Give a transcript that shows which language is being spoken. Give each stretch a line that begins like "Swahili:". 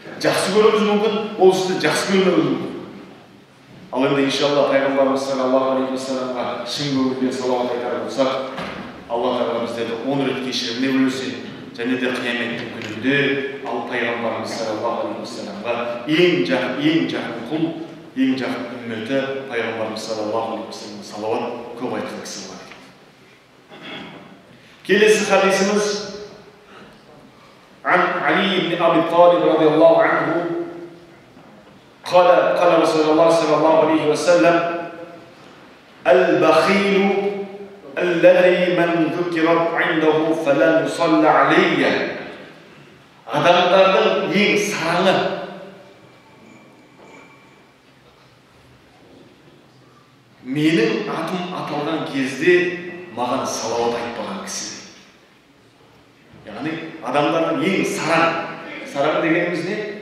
Kazakh: Жақсы көруіміз мүмкін, ол істі жақсы көрмеуіміз мүмкін. Ал енді иншалла пайғамбарымыз саллаллаху алейхи уассаламға шын көңілден салауат айтар болсақ, Алла Тағала біздерді 10 рет кешіріміне бөлесе, және де қияметтің күнінде ал пайғамбарымыз саллаллаху алейхи уассаламға ең жақын құл, ең жақын үмметі пайғамбарымыз саллаллаху алейхи уассаламға салауат көп айтқан кісі бар. Келесі хадисіміз
Arabic: عن علي بن أبي طالب رضي الله عنه قال رسول الله صلى الله عليه وسلم: البخيل الذي من ذكرت عنده فلا يصلى عليه.
Kazakh: Адамдардың ең сараңы менің атым аталған кезде маған салауат айтпаған кісі. Яғни адамдардың ең сараңы дегеніміз не?